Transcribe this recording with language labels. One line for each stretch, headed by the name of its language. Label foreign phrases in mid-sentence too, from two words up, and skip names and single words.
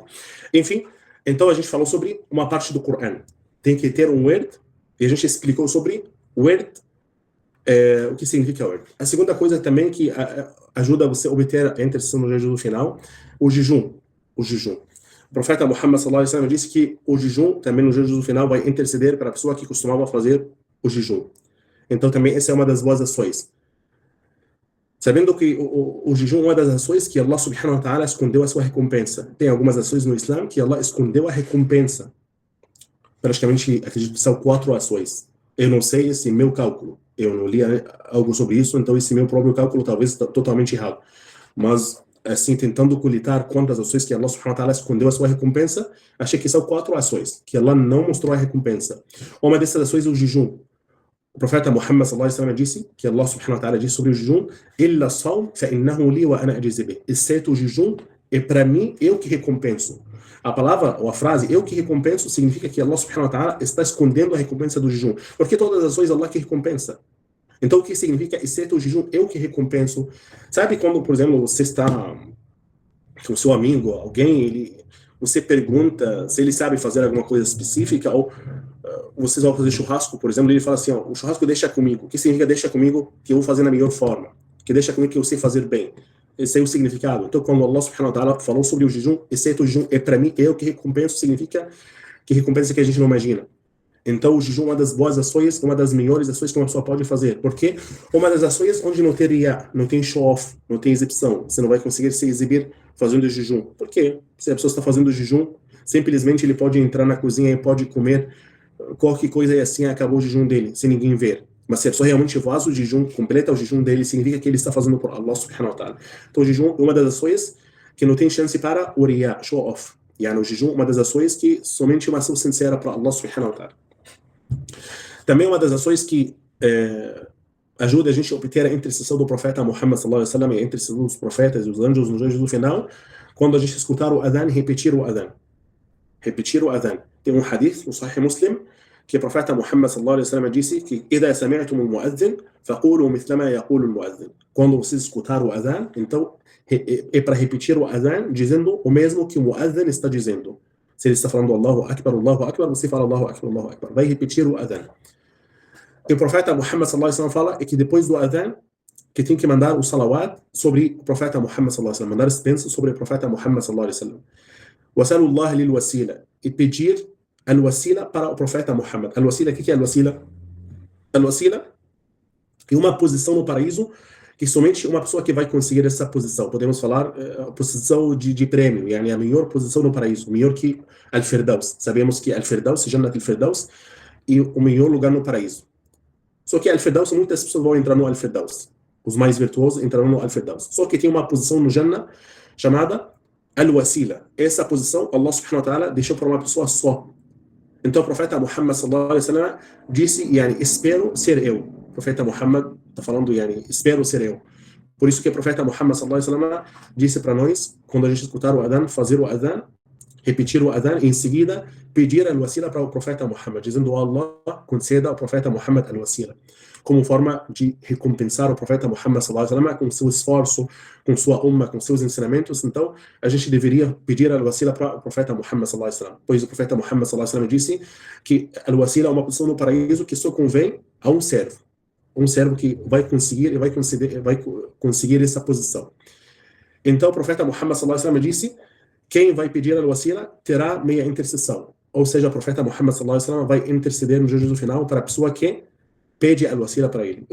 Portuguese: Enfim, então a gente falou sobre uma parte do Corão. Tem que ter um word, e a gente explicou sobre word, o que significa word. A segunda coisa também que ajuda você a obter a intercessão no jejum final, o jejum. O jejum. O profeta Muhammad
Arabic: صلى الله عليه وسلم
Portuguese: disse que o jejum, também no jejum final, vai interceder para a pessoa que costumava fazer o jejum. Então também essa é uma das boas ações. Sabendo que o jejum é uma das ações que Allah
Arabic: سبحانه وتعالى
Portuguese: escondeu a sua recompensa. Tem algumas ações no Islã que Allah escondeu a recompensa. Praticamente, acredito que são 4 ações. Eu não sei esse meu cálculo. Eu não li algo sobre isso, então esse meu próprio cálculo talvez está totalmente errado. Mas, assim, tentando coletar quantas ações que Allah
Arabic: سبحانه وتعالى
Portuguese: escondeu a sua recompensa, achei que são 4 ações, que Allah não mostrou a recompensa. Uma dessas ações é o jejum. O profeta Muhammad
Arabic: صلى الله عليه وسلم
Portuguese: disse, que Allah
Arabic: سبحانه وتعالى
Portuguese: disse sobre o jejum,
Arabic: إلا الصوم فإنه لي وأنا أجزي به.
Portuguese: Exceto o jejum, é para mim, eu que recompenso. A palavra, ou a frase, eu que recompenso, significa que Allah
Arabic: سبحانه وتعالى
Portuguese: está escondendo a recompensa do jejum. Porque todas as ações Allah que recompensa. Então, o que significa, exceto o jejum, eu que recompenso? Sabe quando, por exemplo, você está com seu amigo, alguém, você pergunta se ele sabe fazer alguma coisa específica, ou vocês vão fazer churrasco, por exemplo, ele fala assim, ó, o churrasco deixa comigo. O que significa deixa comigo que eu vou fazer na melhor forma? Que deixa comigo que eu sei fazer bem. esse é o significado. Então, quando Allah
Arabic: سبحانه وتعالى
Portuguese: falou sobre o jejum, exceto o jejum é para mim, eu que recompenso, significa que recompensa que a gente não imagina. Então, o jejum é uma das boas ações, uma das melhores ações que uma pessoa pode fazer. Porque uma das ações onde não tem riya, não tem show-off, não tem exibição. Você não vai conseguir se exibir fazendo jejum. Por quê? Se a pessoa está fazendo jejum, simplesmente ele pode entrar na cozinha e pode comer qualquer coisa e assim acabou o jejum dele, sem ninguém ver. Mas se a pessoa realmente faz o jejum, completa o jejum dele, significa que ele está fazendo por Allah
Arabic: سبحانه وتعالى.
Portuguese: Então, o jejum é uma das ações que não tem chance para o riya, show-off. E no jejum, uma das ações que somente uma ação sincera para Allah
Arabic: سبحانه وتعالى.
Portuguese: Também uma das ações que ajuda a gente a obter a intercessão do profeta Muhammad
Arabic: صلى الله عليه وسلم
Portuguese: e a intercessão dos profetas e os anjos nos dias do final, quando a gente escutar o adhan, repetir o adhan. Repetir o adhan. Tem um hadith no Sahih Muslim que o profeta Muhammad
Arabic: صلى الله عليه وسلم
Portuguese: disse que
Arabic: إذا سمعتم المؤذن فقولوا مثل ما يقول المؤذن.
Portuguese: Quando vocês escutar o adhan, então é para repetir o adhan dizendo o mesmo que o muadhin está dizendo. Se ele está falando
Arabic: الله أكبر,
Portuguese: você fala
Arabic: الله أكبر.
Portuguese: Vai repetir o adhan. E o profeta Muhammad
Arabic: صلى الله عليه وسلم
Portuguese: fala que depois do adhan, que tem que mandar o salawat sobre o profeta Muhammad
Arabic: صلى الله عليه وسلم,
Portuguese: mandar as bênçãos sobre o profeta Muhammad
Arabic: صلى الله عليه وسلم. وسلوا الله لي الوسيلة,
Portuguese: e pedir al-wasila para o profeta Muhammad. Al-wasila, o que é al-wasila? Al-wasila é uma posição no paraíso que somente uma pessoa que vai conseguir essa posição. Podemos falar a posição de prêmio, yani a melhor posição no paraíso, melhor que Al-Firdaus. Sabemos que Al-Firdaus,
Arabic: جنة الفردوس,
Portuguese: é o melhor lugar no paraíso. Só que Al-Firdaus, muitas pessoas vão entrar no Al-Firdaus. Os mais virtuosos entrarão no Al-Firdaus. Só que tem uma posição no Jannah chamada Al-Wasila. Essa posição, Allah
Arabic: سبحانه وتعالى
Portuguese: deixou para uma pessoa só. Então o profeta Muhammad
Arabic: صلى الله عليه وسلم
Portuguese: disse, espero ser eu. O profeta Muhammad está falando, espero ser eu. Por isso que o profeta Muhammad
Arabic: صلى الله عليه وسلم
Portuguese: disse para nós, quando a gente escutar o adhan, fazer o adhan, repetir o adhan e em seguida pedir al-wasila para o profeta Muhammad, dizendo Allah conceda ao profeta Muhammad al-wasila, como forma de recompensar o profeta Muhammad
Arabic: صلى الله عليه وسلم
Portuguese: com seu esforço, com sua umma, com seus ensinamentos. Então a gente deveria pedir al-wasila para o profeta Muhammad
Arabic: صلى الله عليه وسلم,
Portuguese: pois o profeta Muhammad
Arabic: صلى الله عليه وسلم
Portuguese: disse que al-wasila é uma posição no paraíso que só convém a um servo que vai conseguir essa posição. Então o profeta Muhammad
Arabic: صلى الله عليه وسلم
Portuguese: disse: quem vai pedir al-wasila terá meia intercessão. Ou seja, o profeta Muhammad
Arabic: صلى الله عليه وسلم
Portuguese: vai interceder no juízo final para a pessoa que pede al-wasila para ele.